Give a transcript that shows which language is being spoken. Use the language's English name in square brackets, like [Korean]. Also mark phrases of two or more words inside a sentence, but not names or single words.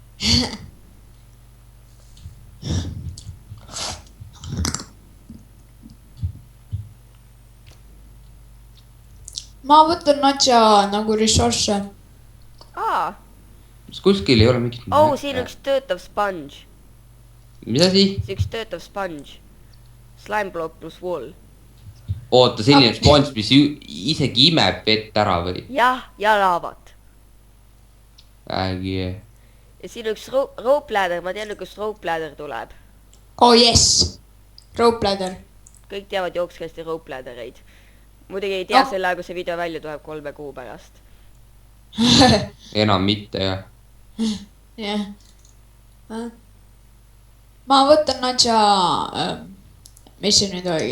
[Estonian] Ma võtan natsa nagu ressursse. Kuskil ei ole mingit... Siin üks töötav sponge. Mis asi? See üks töötav [English] sponge. Slime block plus wall. [Estonian] Oota, selline spons, mis isegi imeb vett ära või? Jah, ja laavat. Ja siin üks [English] rope ladder, [Estonian] ma tean, kust [English] rope ladder [Estonian] tuleb. [English] Oh yes! Rope ladder. [Estonian] Kõik teavad jookskesti [English] rope laddereid. [Estonian] Muidugi ei tea selle aja, kui see video välja tuleb 3 kuu pärast. Enam mitte, jah. Jah. Ma võtan natsa... Mis see nüüd oligi?